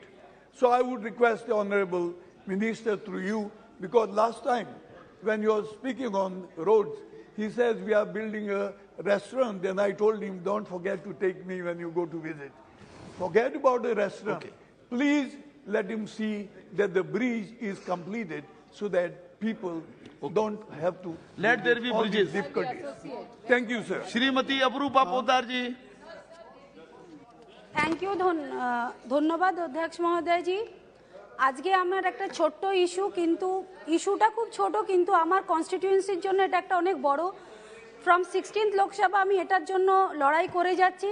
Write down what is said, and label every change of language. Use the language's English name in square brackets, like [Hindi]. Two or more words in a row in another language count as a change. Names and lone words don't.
[English] So I would request the Honorable Minister through you, because last time when you were speaking on roads, he says we are building a restaurant, and I told him, don't forget to take me when you go to visit. Forget about the restaurant. Okay. Please let him see that the bridge is completed so that people don't have to Let there be all these bridges. difficulties. Thank you, sir. [Hindi] श्रीमती अपरूपा पोद्दार जी। [English] Thank you [Bangla] ধন্যবাদ অধ্যক্ষ মহোদয় জি। আজকে আমার একটা ছোট্ট ইস্যু, কিন্তু ইস্যুটা খুব ছোট, কিন্তু আমার কনস্টিটিউয়েন্সির জন্য এটা একটা অনেক বড়। ফ্রম 16th লোকসভা আমি এটার জন্য লড়াই করে যাচ্ছি।